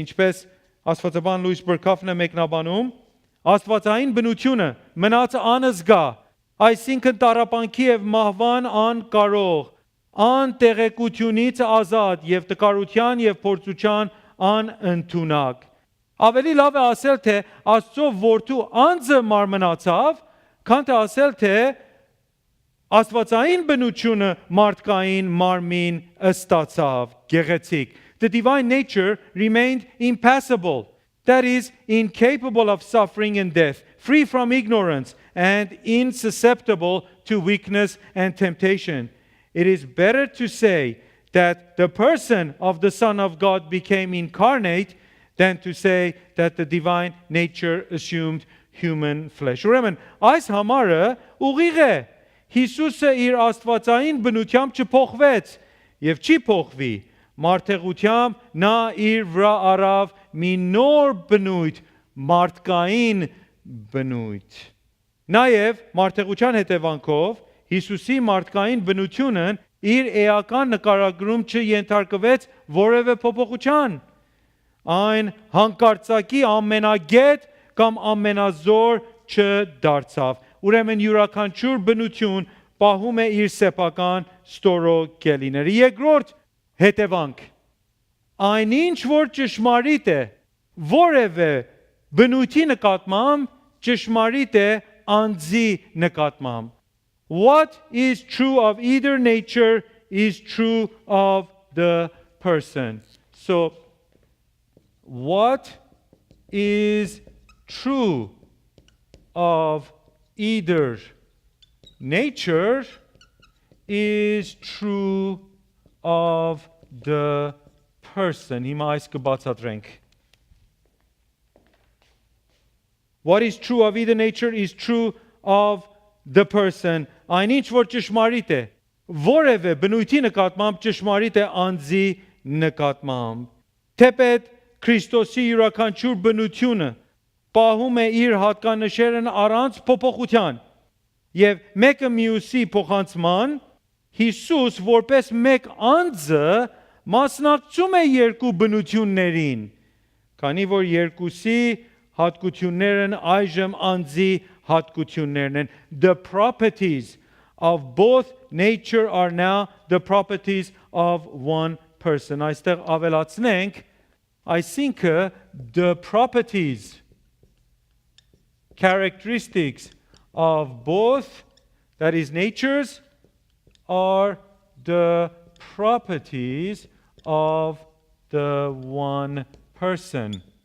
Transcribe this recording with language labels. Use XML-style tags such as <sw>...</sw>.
<hy>Ինչպես Աստվածաբան Լուիս Բրքաֆն է մեկնաբանում, աստվածային բնությունը մնաց անզգա, այսինքն տառապանքի եւ մահվան անկարող, անտեղեկությունից ազատ եւ տկարության եւ փորձության անընդունակ. Ավելի լավ է ասել, թե Աստծո որդու անձը մարմնացավ, քան թե ասել, թե աստվածային բնությունը մարդկային մարմին ստացավ. Գեղեցիկ.</hy> <en>The divine nature remained impassible. That is, incapable of suffering and death, free from ignorance, and insusceptible to weakness and temptation. It is better to say that the person of the Son of God became incarnate than to say that the divine nature assumed human flesh.</en> <hy>Ուրեմն այս համարը ուղիղ է։ Հիսուսը իր աստվածային բնությամբ չփոխվեց եւ չի փոխվի։ Մարդեղությամբ նա իր վրա առավ մի նոր բնույթ, մարդկային բնույթ։ Նաեւ մարդեղության հետևանքով Հիսուսի մարդկային բնությունն իր էական նկարագրում չենթարկվեց որևէ փոփոխության։ Այն հանկարծակի ամենագետ կամ ամենազոր չդարձավ։ Ուրեմն յուրաքանչյուր բնություն պահում է իր սեփական ստորոգելիները։ Երկրորդ հետևանք։ Այնինչ որ ճշմարիտ է որևէ բնույթի նկատմամբ ճշմարիտ է անձի նկատմամբ։</hy> <en>What is true of either nature is true of the person. So, what is true of either nature is true of the person.</en> <hy>Հիմա այս կբացատրենք։</hy> <en>What is true of either nature is true of the person.</en> <hy>Այնինչ որ ճշմարիտ է որևէ բնույթի նկատմամբ ճշմարիտ է անձի նկատմամբ։ Թեպետ Քրիստոսի յուրաքանչյուր բնությունը պահում է իր հատկանշերն առանց փոփոխության եւ մեկը մյուսի փոխանցման Հիսուս որպես մեկ անձը մասնակցում է երկու բնություններին, քանի որ երկուսի հատկություններն այժմ անձի հատկություններն են։</hy> <en>The properties of both nature are now the properties of one person.</en> <hy>Այստեղ ավելացնենք, այսինքն</hy> <en>the properties, characteristics of both, that is natures, are the properties of the one person.</en>